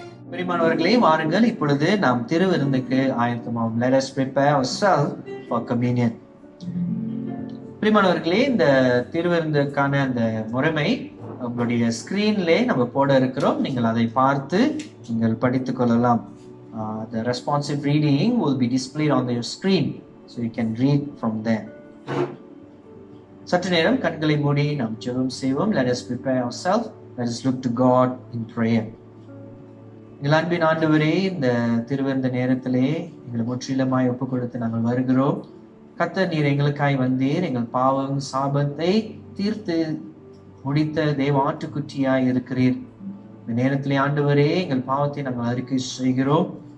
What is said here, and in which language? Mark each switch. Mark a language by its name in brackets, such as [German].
[Tamil] பிரியமானவர்களே, வாருங்கள் இப்பொழுது நாம் திருவிருந்துக்கு ஆயத்தமாவோம். [English] Let us prepare ourselves for communion. [Tamil] பிரியமானவர்களே, இந்த திருவிருந்துக்கான அந்த முறைமை உங்களுடைய ஸ்கிரீன்ல நம்ம போட இருக்கிறோம். நீங்கள் அதை பார்த்து நீங்கள் படித்துக் கொள்ளலாம். [English] The responsive reading will be displayed on your screen, so you can read from there. [Tamil] சற்று நேரம் கண்களை மூடி நாம் ஜெபம் செய்வோம். [English] Let us prepare ourselves. Let us look to God in prayer. [Tamil] எங்கள் அன்பின் ஆண்டவரே, இந்த திருவிருந்த நேரத்திலே எங்களை முற்றிலுமாய் ஒப்புக் கொடுத்து நாங்கள் வருகிறோம். கர்த்தர், நீர் எங்களுக்காய் வந்தீர். எங்கள் பாவம் சாபத்தை தீர்த்து முடித்த தேவ ஆட்டுக்குட்டியாய் இருக்கிறீர். இந்த நேரத்திலே ஆண்டவரே, எங்கள் பாவத்தை நாங்கள் அறிக்கை செய்கிறோம்.